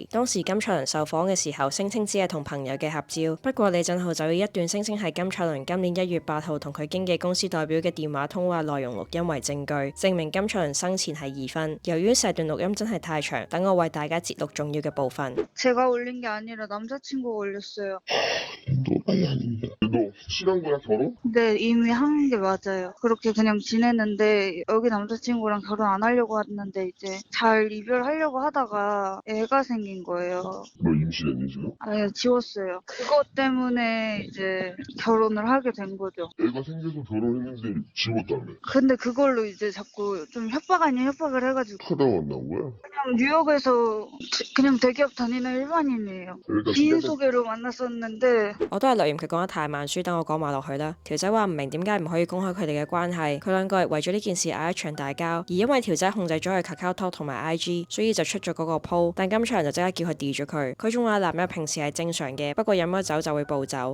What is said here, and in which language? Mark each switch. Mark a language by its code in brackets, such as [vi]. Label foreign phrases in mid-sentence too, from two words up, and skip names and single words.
[yue] 當時金卓麟受訪嘅時候，聲稱只係同朋友嘅合照，不過李振浩就以一段聲稱係金卓麟今年1月8號同佢經紀公司代表嘅電話通話內容錄音為證據，證明金卓麟生前係已婚。由於成段錄音真係太長，等我為大家節錄重要嘅部分。 [ko] 제가 올린 게 아니라 남자친구가 올렸어요. 너 실한 거야 결혼? 근데 이미 한 게 맞아요. 그렇게 그냥 지냈는데 여기 남자친구랑 결혼 안 하려고 했는데 이제 잘 이별하려고 하다가 애가 생긴 거예요. 너 임신했니 지금? 아예 지웠어요. 그것 때문에 이제 결혼을 하게 된 거죠. 애가 생겨서 결혼했는데 지웠다며? 근데 그걸로 이제 자꾸 좀 협박 아닌 협박을 해가지고 하다 만난 거야? 그냥 뉴욕에서 그냥 대기업 다니는 일반인이에요. 일단 지인 소개로 만났었는데 [yue] 我都係留言佢講得太慢書，等我講埋落去啦。條仔話唔明點解唔可以公開佢哋嘅關係，佢兩個係為咗呢件事嗌一場大交，而因為條仔控制咗佢 KakaoTalk 同埋 IG， 所以就出咗嗰個 po， 但金卓麟就即刻叫佢 delete 咗佢。佢仲話男友平時係正常嘅，不過飲咗酒就會暴走。